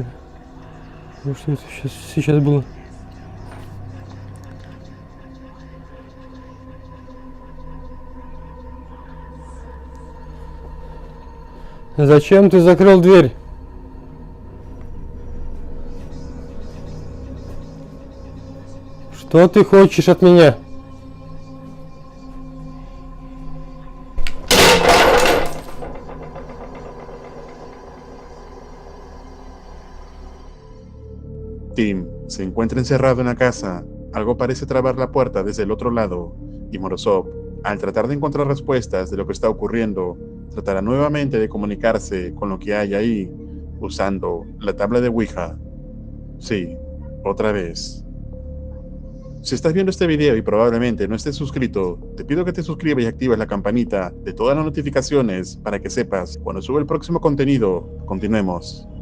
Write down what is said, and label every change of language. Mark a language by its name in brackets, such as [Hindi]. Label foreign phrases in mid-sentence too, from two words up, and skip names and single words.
[Russian] Ну что это сейчас было? Зачем ты закрыл дверь? Что ты хочешь от меня? [Spanish] Tim se encuentra encerrado en la casa. Algo parece trabar la puerta desde el otro lado, y Morozov, al tratar de encontrar respuestas de lo que está ocurriendo, tratará nuevamente de comunicarse con lo que hay ahí, usando la tabla de Ouija. Sí, otra vez. Si estás viendo este video y probablemente no estés suscrito, te pido que te suscribas y actives la campanita de todas las notificaciones para que sepas cuando sube el próximo contenido. Continuemos.